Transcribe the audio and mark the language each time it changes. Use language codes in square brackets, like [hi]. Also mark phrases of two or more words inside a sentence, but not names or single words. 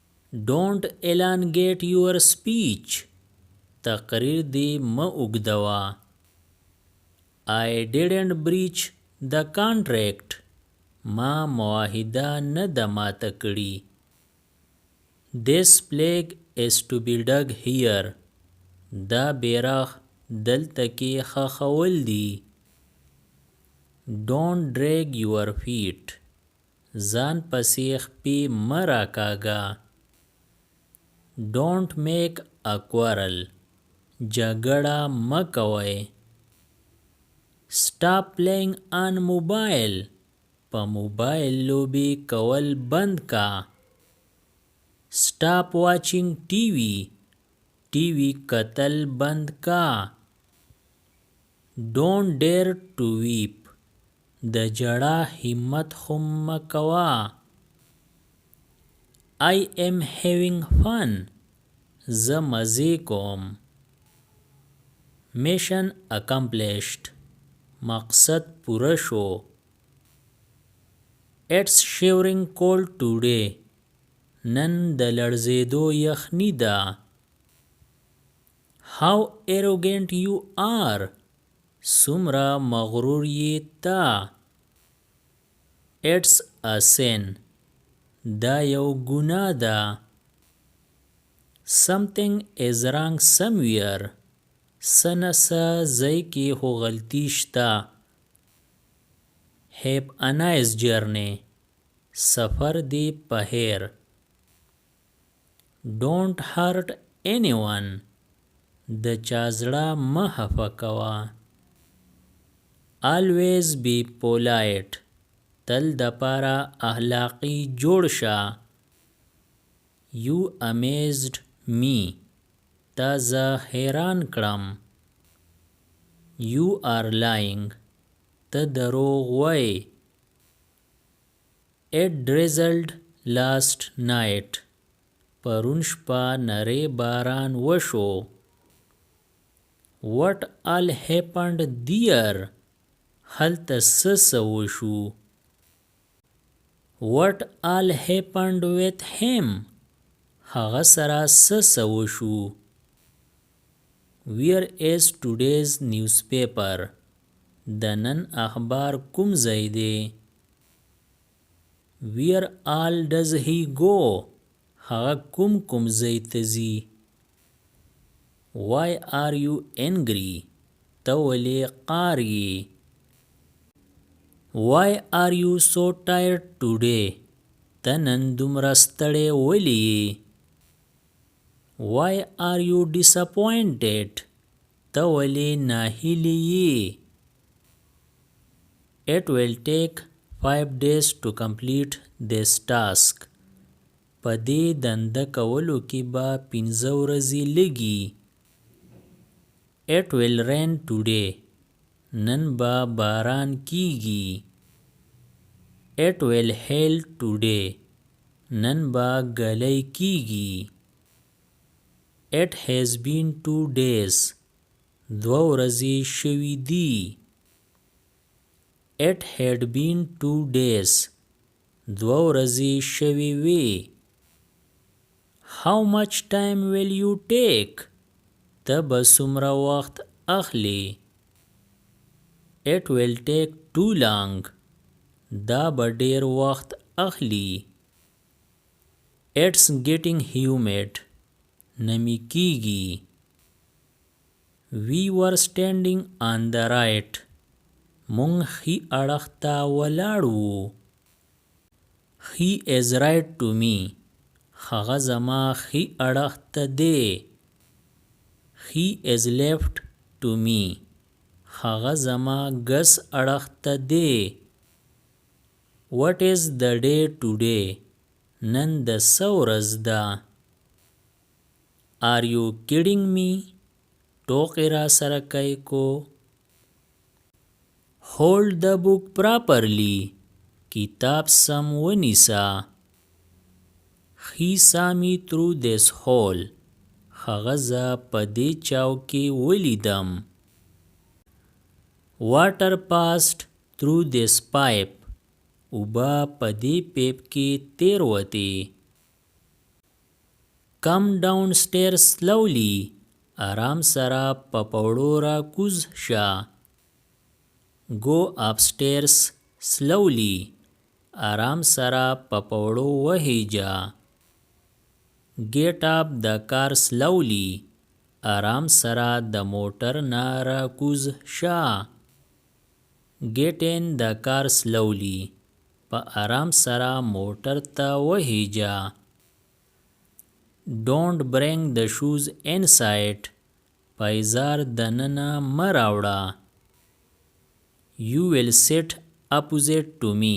[en] Don't elongate your speech. [ps] تقریر دی مه اوږدوه. [en] I didn't breach the contract. [ps] ما معاهده نه ده ماته کړي. [en] This plague is to be dug here. [ps] دا بیرغ دلته کې ښخول دي. [en] Don't drag your feet. [ps] ځان پسې خپې مه راکاږه. [en] Don't make a quarrel. [ps] جګړه مه کوئ. [en] Stop playing on mobile. [ps] په موبایل لوبې کول بند کا. [en] Stop watching TV. [ps] TV کتل بند کا. [en] Don't dare to weep. [ps] د جړا همت خو مه کوه. [en] I am having fun. [ps] زه مزې کوم. [en] Mission accomplished. [ps] مقصد پوره شو. [en] It's shivering cold today. [ps] نن د لړزېدو یخني ده. [en] How arrogant you are. [ps] څومره مغرور یې ته. [en] It's a sin. [ps] دا یو ګناه ده. [en] Something is wrong somewhere. [ps] څه نه څه ځای کې خو غلطي شته. [en] Have a nice journey. [ps] سفر دی په خیر. [en] Don't hurt anyone. [ps] د چا زړه مه خفه کوه. [en] Always be polite. [ps] تل د پاره اخلاقی جوړ شه. [en] You amazed me. [ps] تا زه حیران کړم. [en] You are lying. [ps] ته دروغ وایې. [en] It drizzled last night. [ps] پرون شپه نری باران وشو. [en] What all happened there. [ps] هلته څه وشو. [en] What all happened with him. [ps] هغه سره څه وشو. [en] Where is today's newspaper. [ps] د نن اخبار کوم ځای دی. [en] Where all does he go. [ps] هغه کوم ځای ته ځي. [en] Why are you angry. [ps] ته ولې قار یې. [en] Why are you so tired today. [ps] ته نن دومره ستړی ولې یې. [en] Why are you disappointed. [ps] ته ولې ناهیلی یې. [en] It will take 5 days to complete this task. [ps] په دې دنده کولو کې به 5 ورځې لګي. [en] It will rain today. [ps] نن به باران کیږي. [en] It will hail today. [ps] نن به ګلۍ کیږي. [en] It has been 2 days. [ps] 2 ورځې شوي دي. [en] It had been 2 days. [ps] 2 ورځې شوي وي. [en] How much time will you take. [ps] ته به څومره وخت اخلي. [en] It will take too long. [ps] دا به ډیر وخت اخلي. [en] It's getting humid. [ps] نمی کیږي. [en] We were standing on the right. [ps] مونږ ښي اړخ ته ولاړ وو. [en] He is right to me. [ps] هغه زما ښي اړخ ته دی. [en] He is left to me. [ps] هغه زما ګس اړخ ته دی. [en] What is the day today. [ps] نن د څه ورځ ده. [en] Are you kidding me. [ps] ټوکې را سره کوي کو. [en] Hold the book properly. [ps] کتاب سم ونیسه. [en] He saw me through this hole. [ps] هغه زه په دې چاو کې ولیدم. [en] Water passed through this pipe. [ps] اوبه په دې پیپ کې تیر وتې. [en] Come downstairs slowly. [ps] آرام سره په پوړو را کوز شه. [en] Go upstairs slowly. [ps] آرام سره په پوړو وهیجه. [en] Get up the car slowly. [ps] آرام سره د موټر نه را کوز شه. [en] Get in the car slowly. [ps] په آرام سره موټر ته وهیجه. [en] Don't bring the shoes inside. [ps] پایزار دننه مه راوړه. [en] You will sit opposite to me.